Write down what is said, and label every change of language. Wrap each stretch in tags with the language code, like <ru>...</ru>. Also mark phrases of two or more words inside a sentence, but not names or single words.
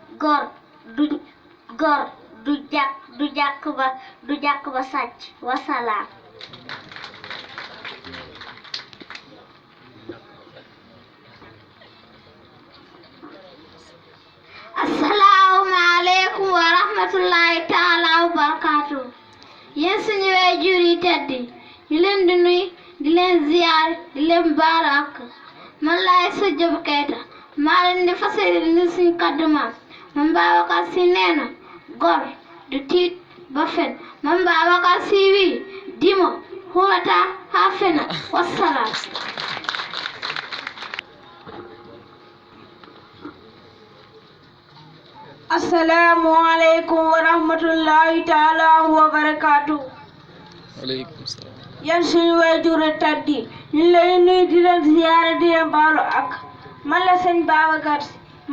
<wo>du jàkk ba sàcc</wo> <ar>والسلام السلام عليكم ورحمة الله تعالى وبركاته</ar> <wo>yéen suñu waajur yi tedd ñu leen di nuyu di leen ziar di leen baal ak man laay sa Jóob Keita maa leen di fas yéene suñu kàddu maam Mam Babacar Si nee na góor du tiit ba fen Mam Babacar Si</wo> <ff>wii dimo huwata ha fena</ff> <ar>والسلام السلام عليكم ورحمة الله تعالى وبركاته وعليكم السلام.</ar> <wo>yan suñu waajur tedd yi ñu lay nuyu di leen ziyaara di leen baalu ak man la sëñ Babacar Si</wo>